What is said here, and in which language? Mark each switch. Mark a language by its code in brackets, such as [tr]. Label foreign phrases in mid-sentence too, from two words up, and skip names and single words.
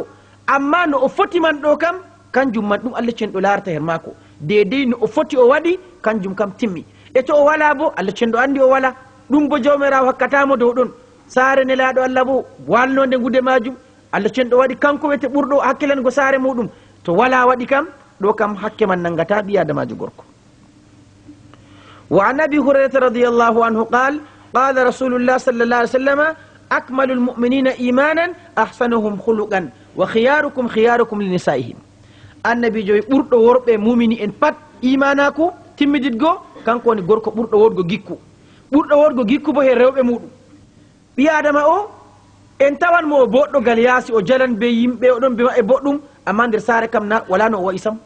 [ff] Amma no o foti man ɗo kam kanjum man ɗum Allah cenɗo larata her mako, dedei no o foti o waɗi kanjum kam timmi. E to o wala bo Allah cenɗo andi o wala, ɗum bo jawmirawo hakkatamo dow ɗon. Sare nelaɗo Allah bo walnode gude majum, Allah cenɗo waɗi kanko wete ɓurɗo hakkilango sare muɗum. To wala waɗi kam ɗo kam hakke man nangata ɓi adamajo gorko. [ar] وعن أبي هريرة رضي الله عنه قال قال رسول الله صلى الله عليه وسلم أكمل المؤمنين إيمانا أحسنهم خلقا وخياركم خياركم لنسائهم. [ff] النبي جوي ɓurɗo worɓe mumini en pat imanako timmiditgo kanko woni gorko ɓurɗo wodgo gikku. Ɓurɗo wodgo gikku bo he rewɓe muɗum. ɓi adama o en tawan mo o boɗɗogal yaasi, o jalan be yimɓe, oɗon be maɓɓe boɗɗum, amma nder sare kam na wala no o wayi sam.